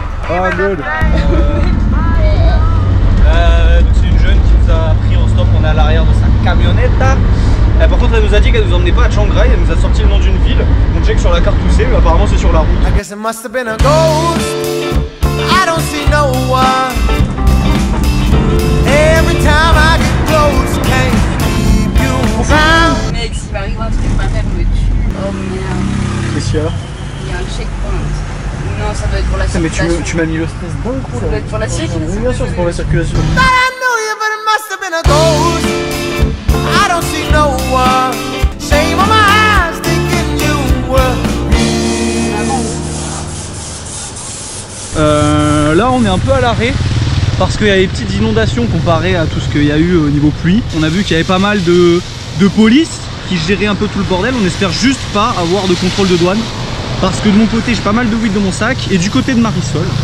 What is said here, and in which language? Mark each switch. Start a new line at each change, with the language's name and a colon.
English: Oh, good.
French: C'est une jeune qui nous a pris en stop, on est à l'arrière de sa camionnette. Par contre elle nous a dit qu'elle nous emmenait pas à Chiang Rai, elle nous a sorti le nom d'une ville. On check sur la carte où c'est, mais apparemment c'est sur la route.
English: I guess it must have been a ghost. I don't see no one. Every time I get close, can't keep you around.
French: Mec, s'il m'arrive un truc, ma mère me tue. Oh merde. Qu'est-ce qu'il y a? Il y a un checkpoint. Non, ça doit être pour la circulation. Mais tu m'as mis le stress d'un coup là. Ça doit être pour la circulation. Oui, bien sûr, c'est pour la circulation.
English: Thought I knew you, but it must have been a ghost. I don't see no one. Shame on my eyes, thinking you were real.
French: Là on est un peu à l'arrêt parce qu'il y a des petites inondations comparé à tout ce qu'il y a eu au niveau pluie. On a vu qu'il y avait pas mal de police qui gérait un peu tout le bordel. On espère juste pas avoir de contrôle de douane parce que de mon côté j'ai pas mal de weed dans mon sac et du côté de Marisol